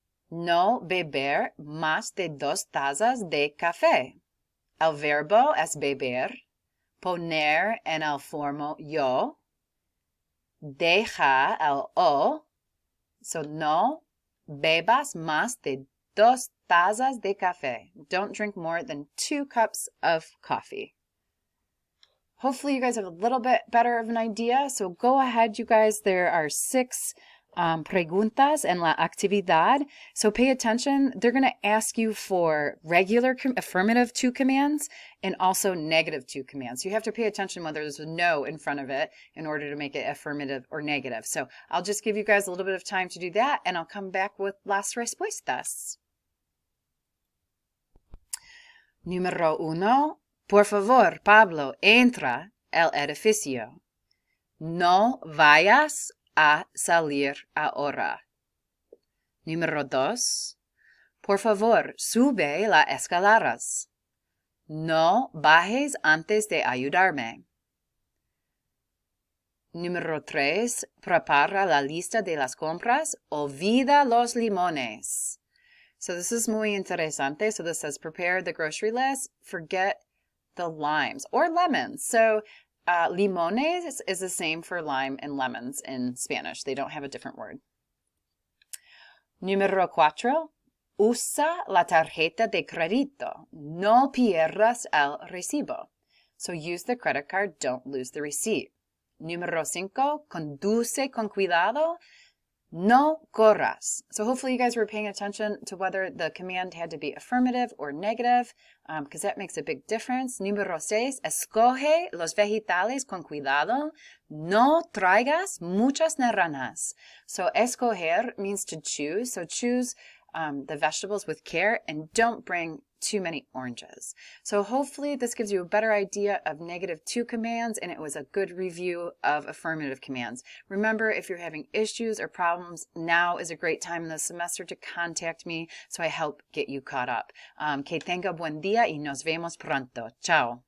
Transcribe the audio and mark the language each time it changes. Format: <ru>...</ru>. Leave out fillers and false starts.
<es>No beber más de 2 tazas de café. El verbo es beber. Poner en el forma yo. Deja el o. So no bebas más de 2 tazas de café.</es> <en>Don't drink more than 2 cups of coffee. Hopefully you guys have a little bit better of an idea. So go ahead, you guys. There are 6</en> <es>preguntas en la actividad.</es> <en>So pay attention. They're going to ask you for regular affirmative to commands and also negative to commands. You have to pay attention whether there's a no in front of it in order to make it affirmative or negative. So I'll just give you guys a little bit of time to do that, and I'll come back with</en> <es>las respuestas. Número 1. Por favor, Pablo, entra al edificio. No vayas a salir ahora. Número 2. Por favor, sube las escaleras. No bajes antes de ayudarme. Número 3. Prepara la lista de las compras. Olvida los limones.</es> <en>So this is</en> <es>muy interesante.</es> <en>So this says prepare the grocery list. Forget the limes or lemons. So limones is the same for lime and lemons in Spanish. They don't have a different word.</en> <es>Número 4. Usa la tarjeta de crédito. No pierdas el recibo.</es> <en>So use the credit card. Don't lose the receipt.</en> <es>Número 5. Conduce con cuidado. No corras.</es> <en>So hopefully you guys were paying attention to whether the command had to be affirmative or negative, because that makes a big difference.</en> <es>Número 6. Escoge los vegetales con cuidado. No traigas muchas naranjas.</es> <en>So escoger means to choose. So choose the vegetables with care and don't bring too many oranges. So hopefully this gives you a better idea of -2 commands, and it was a good review of affirmative commands. Remember, if you're having issues or problems, now is a great time in the semester to contact me so I help get you caught up.</en> <es>Que tenga buen día y nos vemos pronto.</es> <en>Ciao.</en>